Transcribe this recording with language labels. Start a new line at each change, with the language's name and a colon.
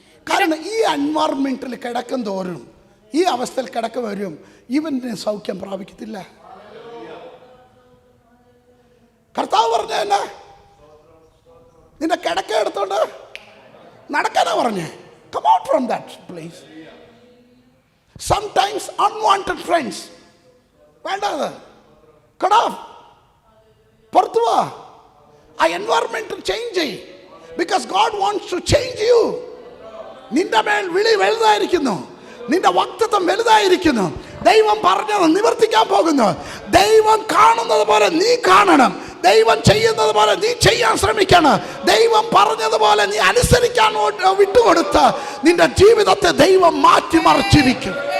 Malayalam: കാരണം ഈ എൻവയറൺമെന്റിൽ കിടക്കും തോറും, ഈ അവസ്ഥയിൽ കിടക്കും വരും, ഇവന് സൗഖ്യം പ്രാപിക്കത്തില്ല. കർത്താവ് പറഞ്ഞ എന്നാ? നിന്റെ കിടക്ക എടുത്തോണ്ട് നടക്കാനാ പറഞ്ഞേ.
English: Come out from that place. Sometimes unwanted friends.
Malayalam: വേണ്ടത്
English: cut off.
Malayalam: പുറത്തു വാ. ആ എൻവയറൺമെന്റ് ചേഞ്ച് ചെയ്യ്.
English: Because God wants to change you.
Malayalam: നിന്റെ മേൽ വിളി വലുതായിരിക്കുന്നു, നിന്റെ വാഗ്ദത്തം വലുതായിരിക്കുന്നു. ദൈവം പറഞ്ഞത് നിവർത്തിക്കാൻ പോകുന്നു. ദൈവം കാണുന്നത് പോലെ നീ കാണണം. ദൈവം ചെയ്യുന്നത് പോലെ നീ ചെയ്യാൻ ശ്രമിക്കണം. ദൈവം പറഞ്ഞതുപോലെ നീ അനുസരിക്കാൻ വിട്ടുകൊടുത്ത നിന്റെ ജീവിതത്തെ ദൈവം മാറ്റിമറിച്ചിരിക്കും.